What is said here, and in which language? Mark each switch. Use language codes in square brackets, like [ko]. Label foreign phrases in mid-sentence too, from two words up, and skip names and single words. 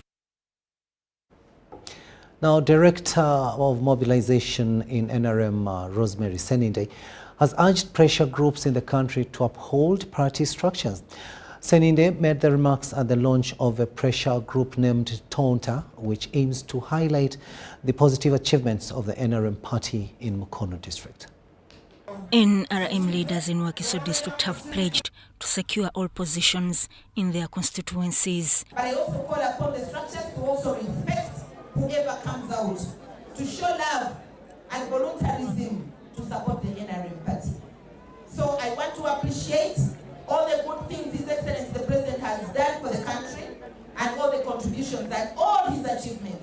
[en] Now, Director of Mobilization in NRM, Rosemary Seninde, has urged pressure groups in the country to uphold party structures. Seninde made the remarks at the launch of a pressure group named Tonta, which aims to highlight the positive achievements of the NRM party in Mukono district. NRM leaders in Wakiso district have pledged to secure all positions in their constituencies. But I also call upon the structures to also respect whoever comes out, to show love and voluntarism to support the NRM party. So I want to appreciate all the good things His Excellency the President has done for the country and all the contributions and all his achievements.